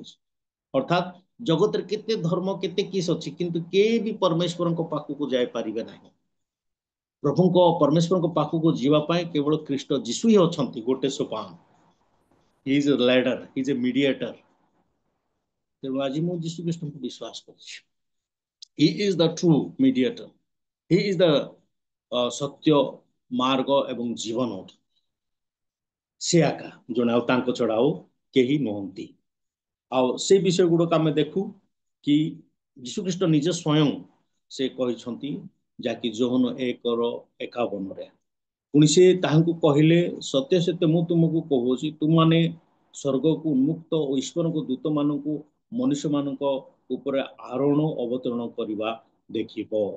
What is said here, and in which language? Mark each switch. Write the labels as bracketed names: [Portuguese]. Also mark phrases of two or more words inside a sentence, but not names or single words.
[Odia] ଅର୍ଥାତ୍ ଜଗତରେ କେତେ ଧର୍ମ, କେତେ କିସ୍ ଅଛି, କିନ୍ତୁ କେହି ବି ପରମେଶ୍ୱରଙ୍କ ପାଖକୁ ଯାଇପାରିବେ ନାହିଁ। ପ୍ରଭୁଙ୍କ ପରମେଶ୍ୱରଙ୍କ ପାଖକୁ ଯିବା ପାଇଁ କେବଳ ଖ୍ରୀଷ୍ଟ ଯୀଶୁ ହିଁ ଅଛନ୍ତି, ଗୋଟେ ସୋପାନ। [English] He is a ladder, he is a mediator. [Odia] ତେଣୁ ଆଜି ମୁଁ ଯୀଶୁଖ୍ରୀଷ୍ଟଙ୍କୁ ବିଶ୍ୱାସ କରୁଛି। [English] He is the true mediator. He is the [Odia] ସତ୍ୟ ମାର୍ଗ ଏବଂ ଜୀବନ ସେ ଆକା ଜଣେ ଆଉ ତାଙ୍କ ଛଡା ଆଉ କେହି ନୁହନ୍ତି। ଆଉ ସେ ବିଷୟ ଗୁଡିକ ଆମେ ଦେଖୁ କି ଯୀଶୁଖ୍ରୀଷ୍ଟ ନିଜେ ସ୍ୱୟଂ ସେ କହିଛନ୍ତି ଯାହାକି ଯୋହନ 1:51 ପୁଣି ସେ ତାହାଙ୍କୁ କହିଲେ ସତ୍ୟ ସତ୍ୟ ମୁଁ ତୁମକୁ କହୁଛି ତୁମମାନେ ସ୍ୱର୍ଗକୁ ଉନ୍ମୁକ୍ତ ଓ ଈଶ୍ୱରଙ୍କ ଦୂତମାନଙ୍କୁ ମନୁଷ୍ୟମାନଙ୍କ ଉପରେ ଆରୋହଣ ଅବତରଣ କରିବା ଦେଖିବ।